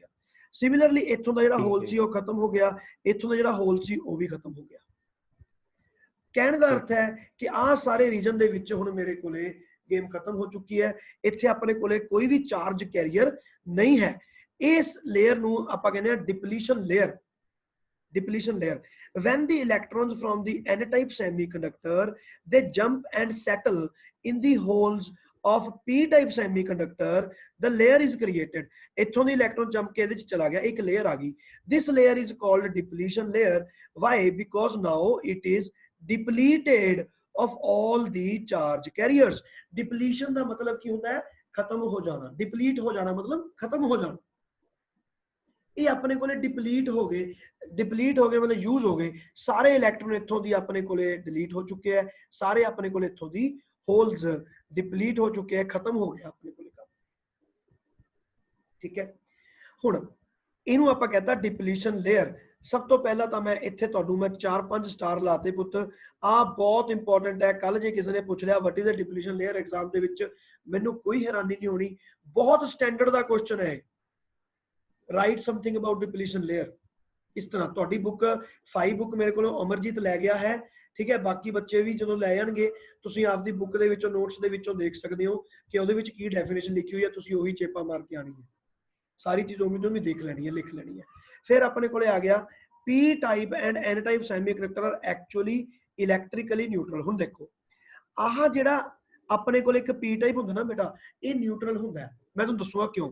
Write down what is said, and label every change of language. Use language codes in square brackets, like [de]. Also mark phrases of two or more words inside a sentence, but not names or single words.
[pa] ਸਿਮਿਲਰਲੀ ਇੱਥੋਂ ਦਾ ਜਿਹੜਾ ਹੋਲ ਸੀ ਉਹ ਖਤਮ ਹੋ ਗਿਆ, ਇੱਥੋਂ ਦਾ ਜਿਹੜਾ ਹੋਲ ਸੀ ਉਹ ਵੀ ਖਤਮ ਹੋ ਗਿਆ। ਕਹਿਣ ਦਾ ਅਰਥ ਹੈ ਕਿ ਆਹ ਸਾਰੇ ਰੀਜਨ ਦੇ ਵਿੱਚ ਹੁਣ ਮੇਰੇ ਕੋਲੇ ਗੇਮ ਖਤਮ ਹੋ ਚੁੱਕੀ ਹੈ। ਇੱਥੇ ਆਪਣੇ ਕੋਲੇ ਕੋਈ ਵੀ [en] charge carrier [pa] ਨਹੀਂ ਹੈ। ਇਸ ਲੇਅਰ ਨੂੰ ਆਪਾਂ ਕਹਿੰਦੇ ਆ [en] depletion layer. Depletion layer. When the electrons from the n-type semiconductor they jump and settle in the holes of p-type semiconductor, the layer is created. [pa] ਇੱਥੋਂ ਦੀ [en] electron jump [pa] ਕੇ ਇਹਦੇ ਚ ਚਲਾ ਗਿਆ, ਇੱਕ ਲੇਅਰ ਆ ਗਈ। [en] This layer is called depletion layer. Why? Because now it is depleted of all the charge carriers. [pa] Depletion ਦਾ ਮਤਲਬ ਕੀ ਹੁੰਦਾ ਹੈ, ਖਤਮ ਹੋ ਜਾਣਾ। Deplete ਹੋ ਜਾਣਾ ਮਤਲਬ ਖਤਮ ਹੋ ਜਾਣਾ। ਇਹ ਆਪਣੇ ਕੋਲੇ ਡਿਪਲੀਟ ਹੋ ਗਏ ਮਤਲਬ ਯੂਜ਼ ਹੋ ਗਏ, ਸਾਰੇ ਇਲੈਕਟ੍ਰੌਨ ਇੱਥੋਂ ਦੀ ਆਪਣੇ ਕੋਲੇ ਡਿਲੀਟ ਹੋ ਚੁੱਕੇ ਹਨ, ਸਾਰੇ ਆਪਣੇ ਕੋਲੇ ਇੱਥੋਂ ਦੀ ਹੋਲਜ਼ ਡਿਪਲੀਟ ਹੋ ਚੁੱਕੇ ਹਨ, ਖ਼ਤਮ ਹੋ ਗਿਆ ਆਪਣੇ ਕੋਲੇ ਕੰਮ। ਠੀਕ ਹੈ, ਹੁਣ ਇਨੂੰ ਆਪਾਂ ਕਹਿੰਦਾ [en] depletion layer. [pa] ਸਭ ਤੋਂ ਪਹਿਲਾਂ ਤਾਂ ਮੈਂ ਇੱਥੇ ਤੁਹਾਨੂੰ ਮੈਂ 4-5 ਸਟਾਰ ਲਾਉਂਦੇ ਪੁੱਤ, ਆਹ ਬਹੁਤ ਇੰਪੋਰਟੈਂਟ ਹੈ। ਕੱਲ੍ਹ ਜੇ ਕਿਸੀ ਨੇ ਪੁੱਛ ਲਿਆ [en] What is the depletion layer [pa] ਐਗਜ਼ਾਮ ਦੇ ਵਿੱਚ, ਮੈਨੂੰ ਕੋਈ ਹੈਰਾਨੀ ਨਹੀਂ ਹੋਣੀ, ਬਹੁਤ ਸਟੈਂਡਰਡ ਦਾ ਕੁਐਸਚਨ ਹੈ। [en] Write something about depletion layer. [pa] ਇਸ ਤਰ੍ਹਾਂ ਤੁਹਾਡੀ ਬੁੱਕ 5 ਬੁੱਕ ਮੇਰੇ ਕੋ ਅਮਰਜੀਤ ਲੈ ਗਿਆ ਹੈ, ਠੀਕ ਹੈ, ਬਾਕੀ ਬੱਚੇ ਵੀ ਜੋ ਲੈ ਜਾਣਗੇ ਤੁਸੀਂ ਆਪਦੀ ਬੁੱਕ ਦੇ ਵਿੱਚੋਂ ਨੋਟਸ ਦੇ ਵਿੱਚੋਂ ਦੇਖ ਸਕਦੇ ਹੋ ਕਿ ਉਹਦੇ ਵਿੱਚ ਕੀ ਡੈਫੀਨੇਸ਼ਨ ਲਿਖੀ ਹੋਈ ਹੈ, ਤੁਸੀਂ ਓਹੀ ਚੇਪਾ ਮਾਰ ਕੇ ਆਉਣੀ ਹੈ, ਸਾਰੀ ਚੀਜ਼ ਉਮੀਦ ਵੀ ਦੇਖ ਲੈਣੀ ਹੈ, ਲਿਖ ਲੈਣੀ ਹੈ। ਫਿਰ ਆਪਣੇ ਕੋ ਆ ਗਿਆ [en] P type and N type semiconductor are actually electrically neutral. [pa] ਹੁਣ ਦੇਖੋ ਆਹ ਜਿਹੜਾ ਆਪਣੇ ਕੋ ਇੱਕ [en] P type [pa] ਹੁੰਦਾ ਨਾ ਬੇਟਾ, ਇਹ ਨਿਊਟ੍ਰਲ ਹੁੰਦਾ ਹੈ। ਮੈਂ ਤੁਹਾਨੂੰ ਦੱਸਾਂਗਾ ਕਿਉਂ।